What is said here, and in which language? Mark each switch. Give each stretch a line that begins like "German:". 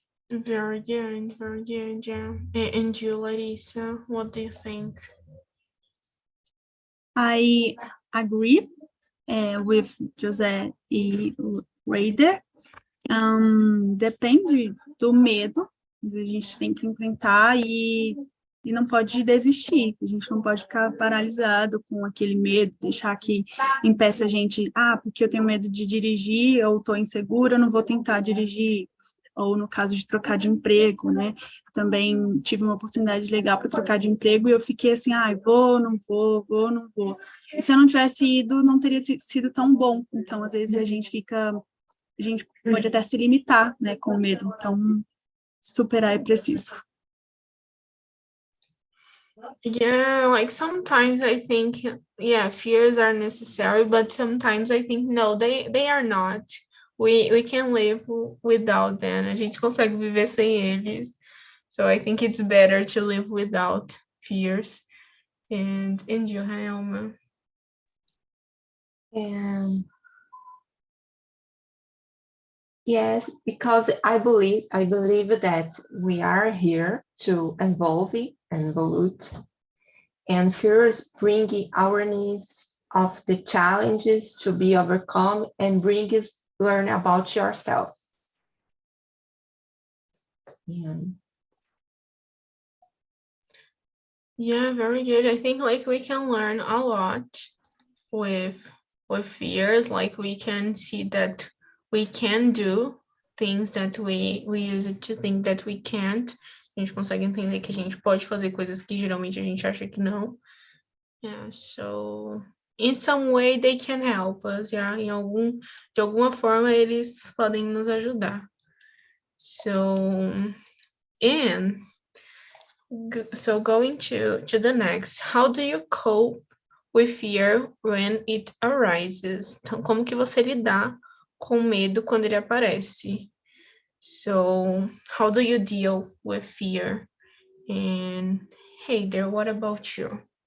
English: Very good, yeah. And you, Larissa, what do you think? I agree with José e Raider.
Portuguese: Depende do medo, a gente tem que enfrentar e não pode desistir, a gente não pode ficar paralisado com aquele medo, deixar que impeça a gente, porque eu tenho medo de dirigir, ou estou insegura, não vou tentar dirigir, ou no caso de trocar de emprego, né? Também tive uma oportunidade legal para trocar de emprego e eu fiquei assim, vou, não vou, vou, não vou. E se eu não tivesse ido, não teria sido tão bom. Então, às vezes, a gente pode até se limitar, né, com medo. Então, superar é preciso.
English: Yeah, like sometimes I think, yeah, fears are necessary, but sometimes I think, no, they are not. We can live without them.
Portuguese: A gente consegue viver sem eles.
English: So I think it's better to live without fears. And you, Helma? Yes, because I believe that we are here to evolve and evolve, and fears bring awareness of the challenges to be overcome and bring us learn about yourselves. Yeah, very good. I think like we can learn a lot with fears. Like we can see that we can do things that we used to think that we can't.
Portuguese: A gente consegue entender que a gente pode fazer coisas que geralmente a gente acha que não.
English: Yeah, so in some way they can help us, yeah?
Portuguese: De alguma forma eles podem nos ajudar.
English: So, and so going to the next, how do you cope with fear when it arises?
Portuguese: Então, como que você lidar com medo quando ele aparece?
English: So, how do you deal with fear? And hey there, what about you?